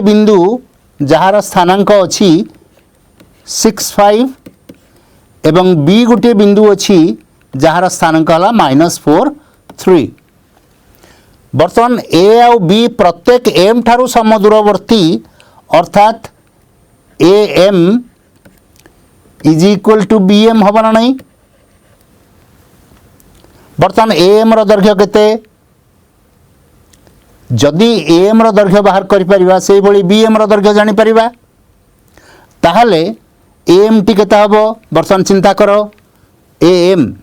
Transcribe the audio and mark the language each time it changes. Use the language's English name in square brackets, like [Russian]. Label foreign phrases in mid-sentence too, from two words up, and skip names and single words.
[Odia] ବିନ୍ଦୁ ଯାହାର ସ୍ଥାନାଙ୍କ ଅଛି 6 5 ଏବଂ b ଗୋଟେ ବିନ୍ଦୁ ଅଛି ଯାହାର ସ୍ଥାନାଙ୍କ ହେଲା -4 3 ବର୍ତ୍ତମାନ a ଆଉ b ପ୍ରତ୍ୟେକ m ଠାରୁ ସମଦୂରବର୍ତ୍ତୀ ଅର୍ଥାତ [English] am is equal to bm [Odia] ହେବା ନା ନାହିଁ ବର୍ତ୍ତମାନ am ର ଦୈର୍ଘ୍ୟ କେତେ ଯଦି am ର ଦୈର୍ଘ୍ୟ ବାହାର କରି ପାରିବା ସେହି ଭଳି bm ର ଦୈର୍ଘ୍ୟ ଜାଣି ପାରିବା ତାହାହେଲେ am ଟି କେତେ ହେବ ବର୍ତ୍ତମାନ ଚିନ୍ତା କର am